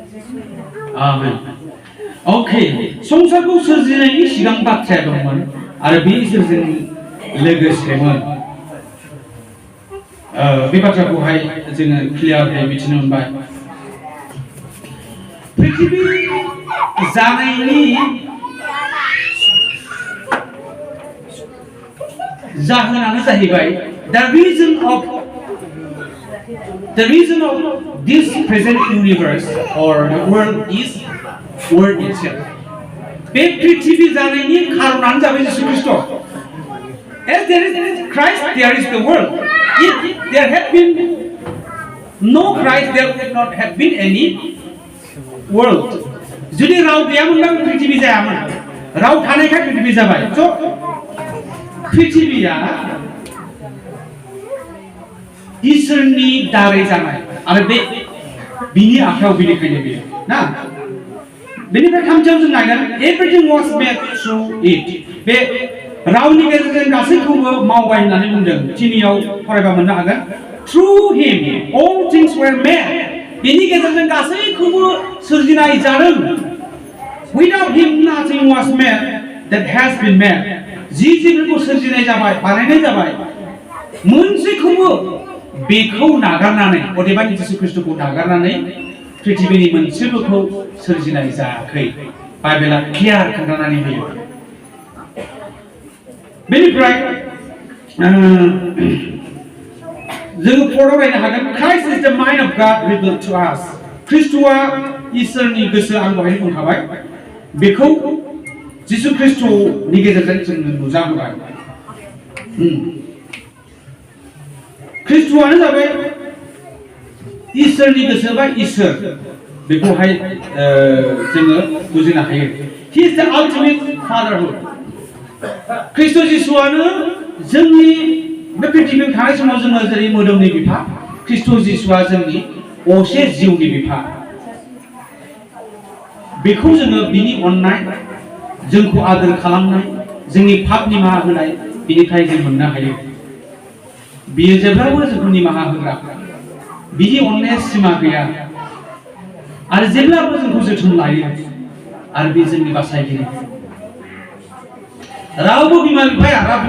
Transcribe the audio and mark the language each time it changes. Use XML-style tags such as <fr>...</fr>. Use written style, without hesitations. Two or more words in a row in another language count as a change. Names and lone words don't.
<brx>आमेन ओके संसारखौ सोरजिनायनि सिगां बाथ्राया दंमोन आरो बे इसोरजों लोगोसेमोन बे बाथ्राखौहाय जोङो क्लियारै मिथिनो मोनबाय पृथ्वी जानायनि जाहोनानो जाहैबाय</brx> <en>the reason of this present universe or the world is word itself</en> <brx>बे पृथ्वी जानायनि खारनानो जाबाय जिसु ख्रीष्ट</brx> <en>as there is Christ there is the world if there had been no Christ there would not have been any world</en> <brx>जुदि राव गैयामोनब्ला पृथ्वी जायामोन राव थानायखाय पृथ्वी जाबाय स पृथ्वीया इसोरनि दारै जानाय आरो बे बिनि आखायाव बिनिखायनो बेयो ना बेनिफ्राय थामथियाव जों नायगोन</brx> <en>everything was made through it</en> <brx>बे रावनि गेजेरजों गासैखौबो मावबाय होननानै बुंदों थिनियाव फरायबा मोननो हागोन</brx> <en>through him all things were made</en> <brx>बेनि गेजेरजों गासैखौबो सोरजिनाय जादों</brx> <en>without him nothing was made that has been made</en> <brx>जि जिफोरखौ सोरजिनाय जाबाय बानायनाय जाबाय मोनसेखौबो बेखौ नागारनानै अदेबानि जिसु ख्रीष्टखौ नागारनानै पृथ्वीनि मोनसेबोखौ सोरजिनाय जायाखै बाइबेला क्लियार खोन्थानानै होयो बेनिफ्राय जोङो फरायनो हागोन</brx> <en>Christ is the mind of God revealed to us</en> <brx>ख्रीष्टआ इसोरनि गोसो आं दहायनो बुंखाबाय बेखौ जिसु ख्रीष्टनि गेजेरजों जों नुजाबोबाय ख्रीष्टआनो जाबाय इसोरनि गोसो बा इसोर बेखौहाय जोङो बुजिनो हायो</brx> <en>He is the ultimate fatherhood</en> <brx>ख्रीष्ट जिसुआनो जोंनि बे पृथ्वीयाव थानाय समाव जोङो जेरै मोदोमनि बिफा ख्रीष्ट जिसुआ जोंनि असे जिउनि बिफा बेखौ जोङो बिनि अननाय जोंखौ आदर खालामनाय जोंनि पाप निमाहा होनाय बिनिफ्राय जों मोननो हायो बियो जेब्लाबो जोंखौ निमाहा होग्रा बिनि अननाया सिमा गैया आरो जेब्लाबो जोंखौ जोथोन लायो आरो बे जोंनि बासायगिरि रावबो बिमा बिफाखौ</brx>